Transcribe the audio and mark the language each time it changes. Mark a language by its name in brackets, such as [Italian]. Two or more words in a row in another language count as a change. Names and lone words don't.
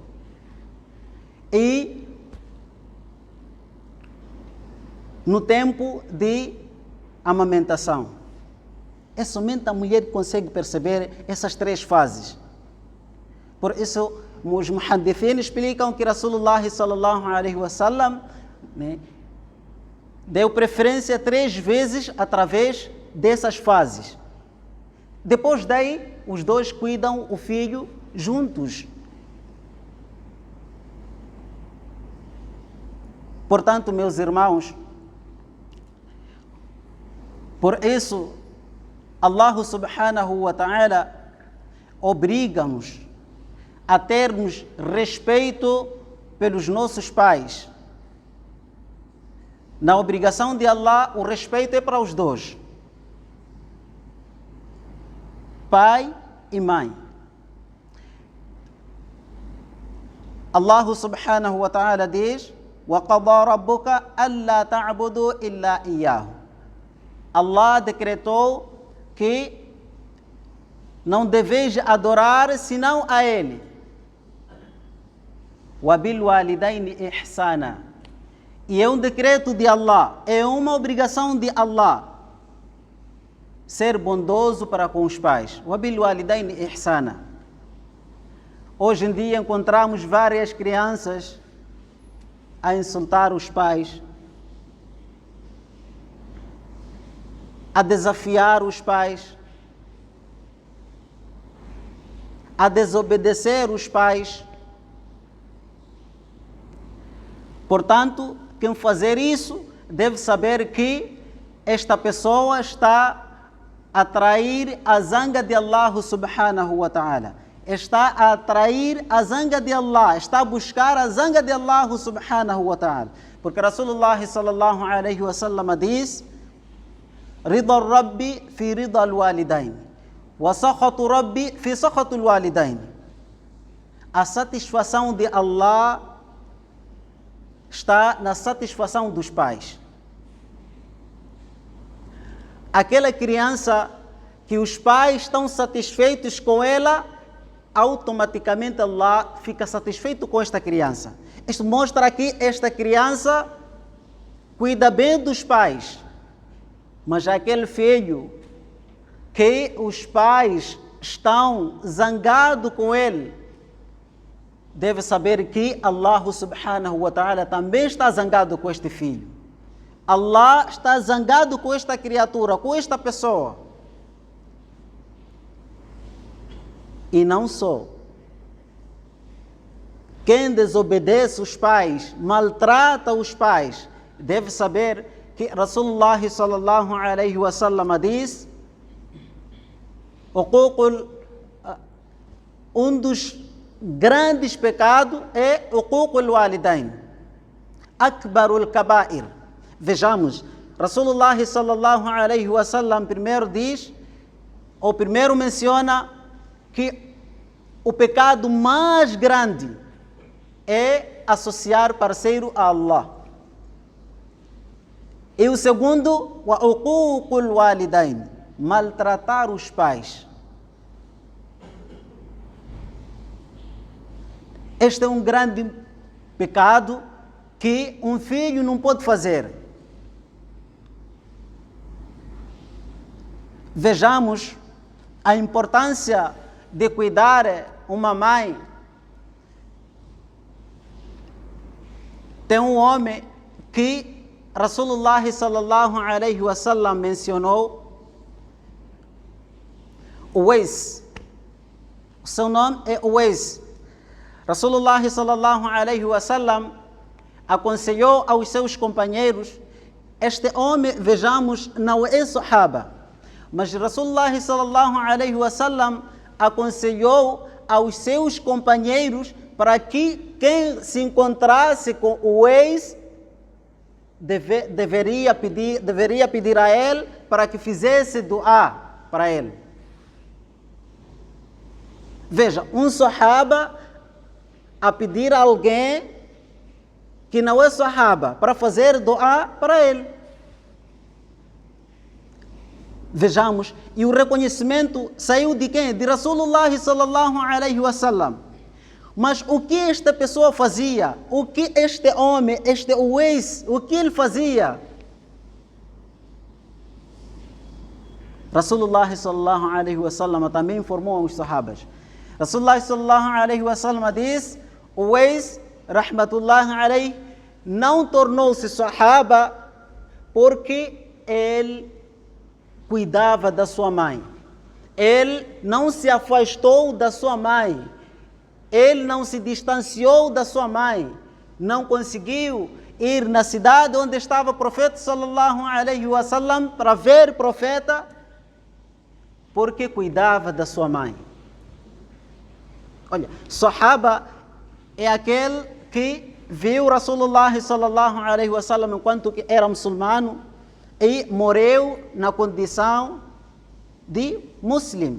[Portuguese] E no tempo de amamentação, é somente a mulher que consegue perceber essas 3 fases. Por isso, os muhaddithin explicam que [Arabic] رسول الله صلى الله عليه وسلم [Portuguese] deu preferência 3 vezes através dessas fases. Depois daí, os dois cuidam o filho juntos. Portanto, meus irmãos, por isso, [Arabic] الله سبحانه وتعالى [Portuguese] obriga-nos a termos respeito pelos nossos pais. Na obrigação de Allah, o respeito é para os dois, pai e mãe. [Arabic] الله سبحانه وتعالى diz: وَقَضَى رَبُّكَ أَلَّا تَعْبُدُوا إِلَّا إِيَّاهُ. [Portuguese] Allah decretou que não deveis adorar senão a Ele. [Arabic] وَبِالْوَالِدَيْنِ إِحْسَانًا. [Portuguese] E é um decreto de Allah, é uma obrigação de Allah ser bondoso para com os pais. [Arabic] وَبِالْوَالِدَيْنِ إِحْسَانًا. [Portuguese] Hoje em dia encontramos várias crianças a insultar os pais, a desafiar os pais, a desobedecer os pais. Portanto, quem fazer isso deve saber que esta pessoa está a atrair a zanga de [Arabic] الله سبحانه وتعالى. [Portuguese] Está a atrair a zanga de Allah, está a buscar a zanga de [Arabic] الله سبحانه وتعالى. Porque رسول الله صلى الله عليه وسلم diz: رضا الرب في رضا الوالدين وسخط الرب في سخط الوالدين. [Portuguese] A satisfação de Allah está na satisfação dos pais. Aquela criança que os pais estão satisfeitos com ela, automaticamente Allah fica satisfeito com esta criança. Isto mostra que esta criança cuida bem dos pais. Mas aquele filho que os pais estão zangados com ele, deve saber que [Arabic] الله سبحانه وتعالى [Portuguese] também está zangado com este filho. Allah está zangado com esta criatura, com esta pessoa. E não só. Quem desobedece os pais, maltrata os pais, deve saber que [Arabic] رسول الله صلى الله عليه وسلم [Portuguese] diz: um dos grandes pecados é [Arabic] عقوق الوالدين أكبر الكبائر. [Portuguese] Vejamos, [Arabic] رسول الله صلى الله عليه وسلم [Portuguese] primeiro diz, ou primeiro menciona que o pecado mais grande é associar parceiro a Allah. E o segundo, [Arabic] وعقوق الوالدين, [Portuguese] maltratar os pais. Este é um grande pecado que um filho não pode fazer. Vejamos a importância de cuidar uma mãe. Tem um homem que [Arabic] رسول الله صلى الله عليه وسلم [Portuguese] mencionou, Uwais. O seu nome é Uwais. [Arabic] رسول الله صلى الله عليه وسلم [Portuguese] aconselhou aos seus companheiros, este homem, vejamos, não é sahaba, mas [Arabic] رسول الله صلى الله عليه وسلم [Portuguese] aconselhou aos seus companheiros para que quem se encontrasse com o ex deveria pedir a ele para que fizesse dua para ele. Veja, um sahaba a pedir a alguém que não é sahaba para fazer dua para ele. Vejamos, e o reconhecimento saiu de quem? [Arabic] De رسول الله صلى الله عليه وسلم. [Portuguese] Mas o que esta pessoa fazia? O que este homem, este Uwais, o que ele fazia? [Arabic] رسول الله صلى الله عليه وسلم [Portuguese] também informou aos sahabas. [Arabic] رسول الله صلى الله عليه وسلم diz: Uwais, رحمة الله عليه, [Portuguese] não tornou-se sahaba porque ele cuidava da sua mãe. Ele não se afastou da sua mãe. Ele não se distanciou da sua mãe. Não conseguiu ir na cidade onde estava o profeta [Arabic] صلى الله عليه وسلم [Portuguese] para ver o profeta, porque cuidava da sua mãe. Olha, Sahaba é aquele que viu [Arabic] رسول الله صلى الله عليه وسلم [Portuguese] enquanto que era muçulmano e morreu na condição de muslim.